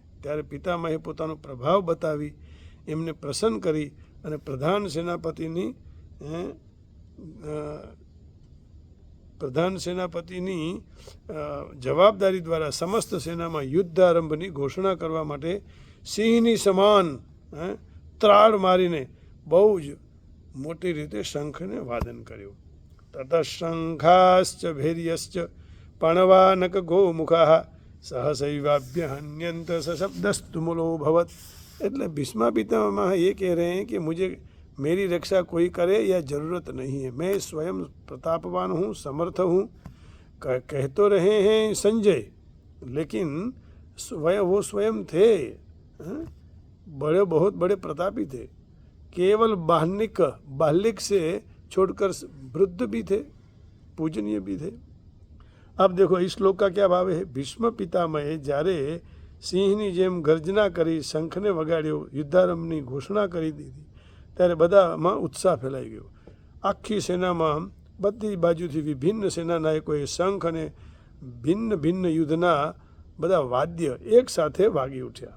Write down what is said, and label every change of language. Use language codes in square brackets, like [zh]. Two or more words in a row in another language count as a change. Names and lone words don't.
[gu] ત્યારે પિતામહે પોતાનો પ્રભાવ બતાવી એમને પ્રસન્ન કરી અને પ્રધાન સેનાપતિની જવાબદારી દ્વારા સમસ્ત સેનામાં યુદ્ધ આરંભની ઘોષણા કરવા માટે સિંહની સમાન ત્રાળ મારીને બહુ જ મોટી રીતે શંખને વાદન કર્યું. [sa] तत शंखाश्च भैर्यश्च पणवानक गोमुखा सहसैवाभ्य हन्यंत सशब्दस्तुमुलो भवत. [hi] એટલે ભીષ્મા પિતામહ ये कह रहे हैं कि मुझे मेरी रक्षा कोई करे या ज़रूरत नहीं है, मैं स्वयं प्रतापवान हूँ, समर्थ हूँ. कह तो रहे हैं संजय, लेकिन वो स्वयं थे बड़े, बहुत बड़े प्रतापी थे. केवल बाह्लिक से छोड़कर वृद्ध भी थे, पूजनीय भी थे. अब देखो इस श्लोक का क्या भाव है. [gu] भीष्म पितामहे જ્યારે સિંહની જેમ ગર્જના કરી શંખને વગાડ્યો, યુદ્ધારંભની ઘોષણા કરી દીધી, ત્યારે બધામાં ઉત્સાહ ફેલાઈ ગયો. આખી સેનામાં બધી બાજુથી વિભિન્ન સેના નાયકોએ શંખ અને ભિન્ન ભિન્ન યુદ્ધના બધા વાદ્ય એક સાથે વાગી ઉઠ્યા.